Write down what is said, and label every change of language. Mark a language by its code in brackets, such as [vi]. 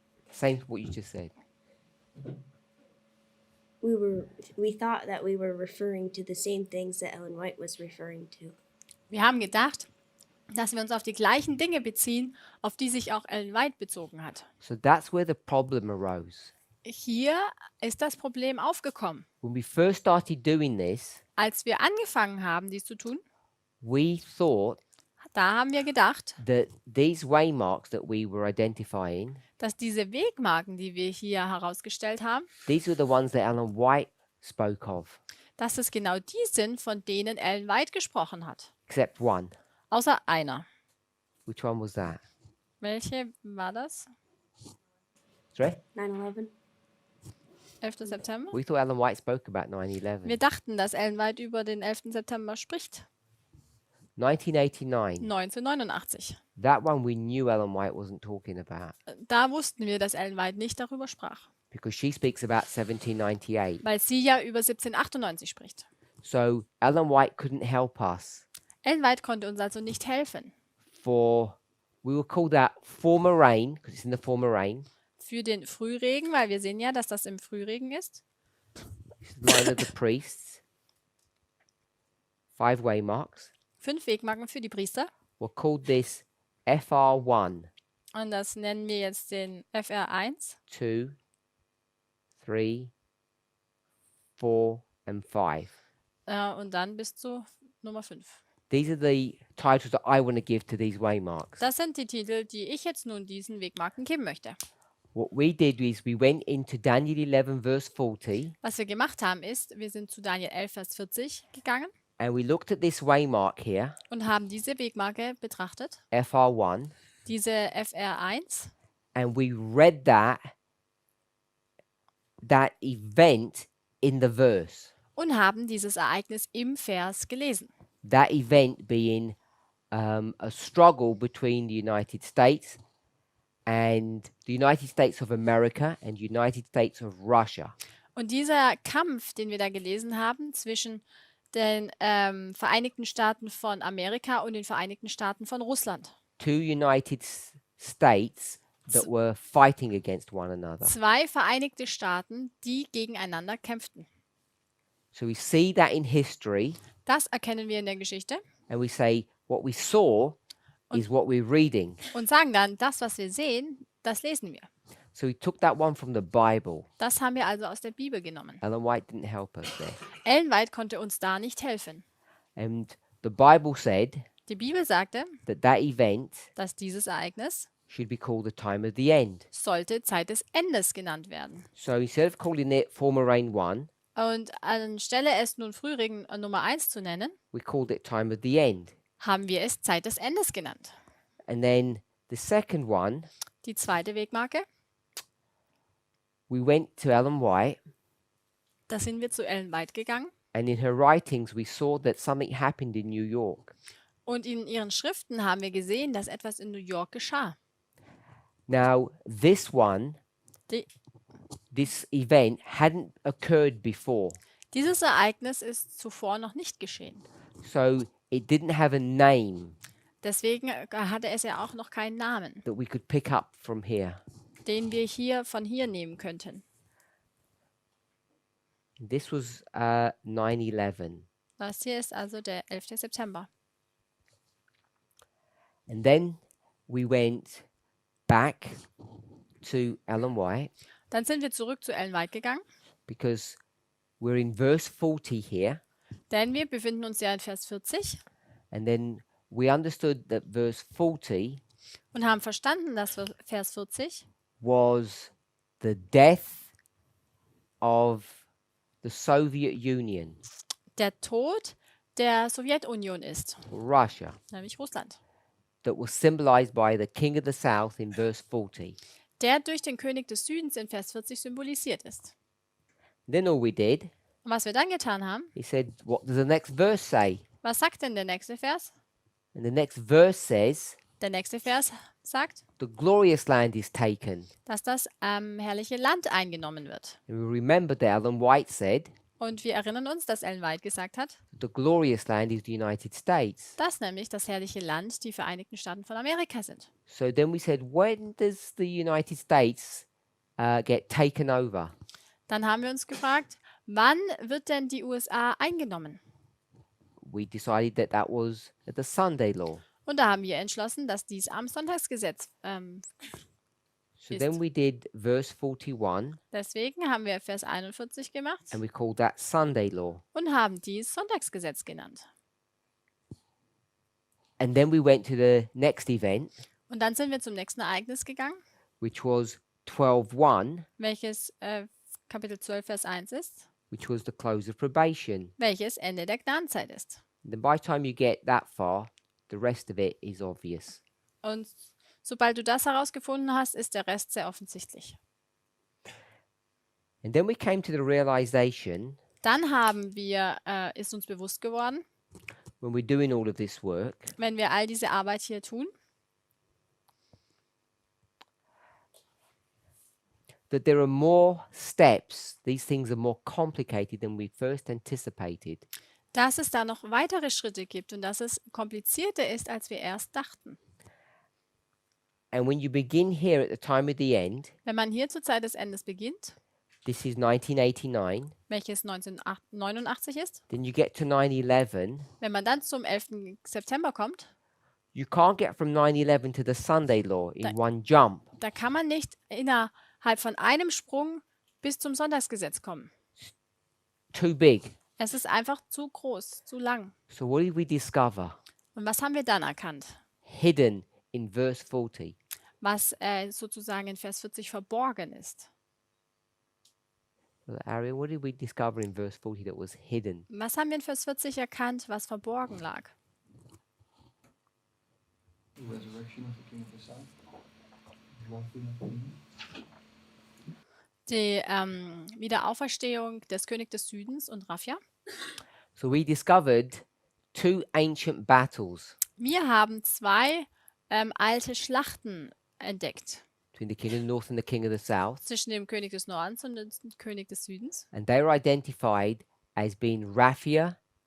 [en] Same to what you just said. We thought that we were referring to the same things that Ellen White was referring to. [de] Wir haben gedacht, dass wir uns auf die gleichen Dinge beziehen, auf die sich auch Ellen White bezogen hat. [en] So that's where the problem arose. [de] Hier ist das Problem aufgekommen. [en] When we first started doing this, [de] Als wir angefangen haben, dies zu tun, [en] we thought [de] da haben wir gedacht, [en] that these waymarks that we were identifying, [de] dass diese Wegmarken, die wir hier herausgestellt haben, [en] these were the ones that Ellen White spoke of, [de] dass es genau die sind, von denen Ellen White gesprochen hat. [en] except one. [de] Außer einer. [en] Which one was that? [de] Welche war das? [en] Sorry? 9/11. [de] 11. September? [en] We thought Ellen White spoke about 9/11. [de] Wir dachten, dass Ellen White über den 11. September spricht. [en] 1989. [de] 1989. [en] That one we knew Ellen White wasn't talking about [de] Da wussten wir, dass Ellen White nicht darüber sprach, [en] because she speaks about 1798. [de] weil sie ja über 1798 spricht. [en] So Ellen White couldn't help us [de] Ellen White konnte uns also nicht helfen. [en] we will call that former rain because it's in the former rain. [de] Für den Frühregen, weil wir sehen ja, dass das im Frühregen ist. [en] It's the line of the priests. 5 waymarks. [de] 5 Wegmarken für die Priester. [en] We'll call this FR1, [de] Und das nennen wir jetzt den FR1, [en] 2, 3, 4, and 5. [de] und dann bis zu Nummer 5. [en] These are the titles that I want to give to these waymarks. [de] Das sind die Titel, die ich jetzt nun diesen Wegmarken geben möchte. [en] What we did is we went into Daniel 11 verse 40 [de] Was wir gemacht haben ist, wir sind zu Daniel 11, Vers 40 gegangen [en] and we looked at this waymark here, [de] und haben diese Wegmarke betrachtet, [en] FR1, [de] diese FR1, [en] and we read that event in the verse. [de] und haben dieses Ereignis im Vers gelesen. [en] That event being a struggle between the United States and the United States of America and United States of Russia. [de] Und dieser Kampf, den wir da gelesen haben zwischen den Vereinigten Staaten von Amerika und den Vereinigten Staaten von Russland. [en] Two United States that were fighting against one another. [de] Zwei Vereinigte Staaten, die gegeneinander kämpften. [en] So we see that in history, [de] Das erkennen wir in der Geschichte [en] and we say what we saw is what we're reading. [de] und sagen dann, das, was wir sehen, das lesen wir. [en] So we took that one from the Bible. [de] Das haben wir also aus der Bibel genommen. [en] Ellen White didn't help us there. [de] Ellen White konnte uns da nicht helfen. [en] And the Bible said [de] Die Bibel sagte, [en] that event [de] dass dieses Ereignis [en] should be called the time of the end. [de] sollte Zeit des Endes genannt werden. [en] So instead of calling it former rain 1, [de] Und anstelle es nun Frühregen Nummer 1 zu nennen, [en] we called it time of the end. [de] haben wir es Zeit des Endes genannt. [en] And then the second one, [de] Die zweite Wegmarke, [en] we went to Ellen White, [de] da sind wir zu Ellen White gegangen [en] and in her writings we saw that something happened in New York. [de] und in ihren Schriften haben wir gesehen, dass etwas in New York geschah. [en] Now, this one, [de] Die, [en] this event hadn't occurred before. [de] dieses Ereignis ist zuvor noch nicht geschehen. [en] So it didn't have a name [de] Deswegen hatte es ja auch noch keinen Namen, [en] that we could pick up from here. [de] den wir hier von hier nehmen könnten. [en] This was 9/11. [de] Das hier ist also der 11. September. [en] And then we went back to Ellen White [de] Dann sind wir zurück zu Ellen White gegangen, [en] because we're in verse 40 here. [de] denn wir befinden uns ja in Vers 40 [en] And then we understood that verse 40 [de] und haben verstanden, dass Vers 40 [en] was the death of the Soviet Union, [de] der Tod der Sowjetunion ist, [en] Russia, [de] nämlich Russland, [en] that was symbolized by the king of the south in verse 40. [de] der durch den König des Südens in Vers 40 symbolisiert ist. [en] Then all we did, [de] Und was wir dann getan haben, [en] he said, what does the next verse say? [de] was sagt denn der nächste Vers? [en] And the next verse says, [de] Der nächste Vers sagt, [en] the glorious land is taken. [de] dass das herrliche Land eingenommen wird. [en] And we remember that Ellen White said, [de] Und wir erinnern uns, dass Ellen White gesagt hat, [en] the glorious land is the United States. [de] dass nämlich das herrliche Land die Vereinigten Staaten von Amerika sind. [en] So then we said, when does the United States get taken over? [de] Dann haben wir uns gefragt, wann wird denn die USA eingenommen? [en] We decided that that was at the Sunday law. [de] Und da haben wir entschlossen, dass dies am Sonntagsgesetz [en] So [de] ist. [en] then we did verse 41 [de] Deswegen haben wir Vers 41 gemacht [en] and we called that Sunday law. [de] und haben dies Sonntagsgesetz genannt. [en] And then we went to the next event, [de] Und dann sind wir zum nächsten Ereignis gegangen, [en] which was 12:1, [de] welches Kapitel 12, Vers 1 ist, [en] which was the close of probation. [de] welches Ende der Gnadenzeit ist. [en] And then by the time you get that far, the rest of it is obvious. [de] Und sobald du das herausgefunden hast, ist der Rest sehr offensichtlich. [en] And then we came to the realization [de] Dann ist uns bewusst geworden, [en] when we're doing all of this work [de] wenn wir all diese Arbeit hier tun, [en] that there are more steps. These things are more complicated than we first anticipated. [de] dass es da noch weitere Schritte gibt und dass es komplizierter ist, als wir erst dachten. [en] And when you begin here at the time of the end, [de] Wenn man hier zur Zeit des Endes beginnt, [en] this is 1989, [de] welches 1989 ist, [en] then you get to 9/11. [de] wenn man dann zum 11. September kommt, [en] You can't get from 9/11 to the Sunday law in That- one jump. [de] da kann man nicht innerhalb von einem Sprung bis zum Sonntagsgesetz kommen. [en] Too big. [de] Es ist einfach zu groß, zu lang. [en] So what did we discover? [de] Und was haben wir dann erkannt? [en] Hidden in verse 40. [de] Was sozusagen in Vers 40 verborgen ist. [en] Well, Ariel, what did we discover in verse 40 that was hidden? [de] Was haben wir in Vers 40 erkannt, was verborgen lag? [en] The resurrection of the King of the South. The rising of the King. [de] Die Wiederauferstehung des Königs des Südens und Raphia. [en] So we discovered two ancient battles [de] Wir haben zwei alte Schlachten entdeckt [en] between the king of the north and the king of the south, [de] zwischen dem König des Nordens und dem König des Südens. [en] and they were identified as being Raphia